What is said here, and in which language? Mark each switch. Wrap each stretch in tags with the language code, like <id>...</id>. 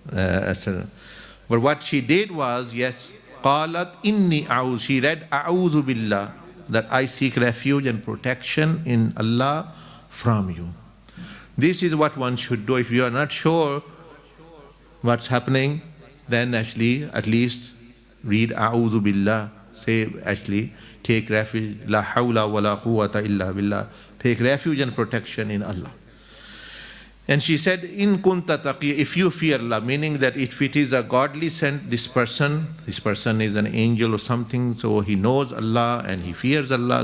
<en>But what she did was, yes,</en> <ar>قالت إني أعوذ.</ar> <en>She read</en> <ar>أعوذ بالله,</ar> <en>that I seek refuge and protection in Allah from you. This is what one should do. If you are not sure what's happening, then actually at least read</en> <ar>أعوذ بالله.</ar> <en>Say actually take refuge,</en> <ar>لا حول ولا قوة إلا بالله.</ar> <en>Take refuge and protection in Allah. And she said,</en> <ar>in kunta taqi,</ar> <en>if you fear Allah, meaning that if it is a godly sent, this person is an angel or something, so he knows Allah and he fears Allah.</en>